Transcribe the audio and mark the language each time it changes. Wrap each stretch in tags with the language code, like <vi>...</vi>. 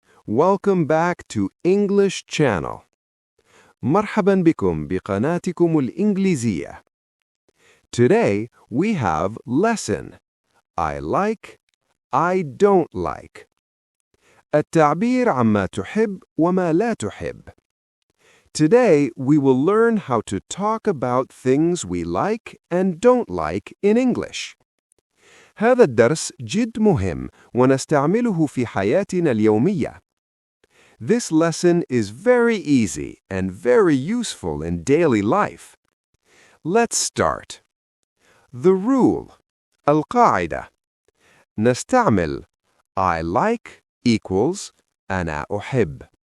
<en>Welcome back to English Channel.</en> <ar>مرحبا بكم بقناتكم الإنجليزية.</ar> <en>Today we have lesson I like, I don't like.</en> <ar>التعبير عما تحب وما لا تحب.</ar> <en>Today we will learn how to talk about things we like and don't like in English.</en> <ar>هذا الدرس جد مهم ونستعمله في حياتنا اليومية.</ar> <en>This lesson is very easy and very useful in daily life. Let's start. The rule. القاعدة.</en> <ar>نستعمل</ar> <en>I like equals</en> <ar>أنا أحب.</ar>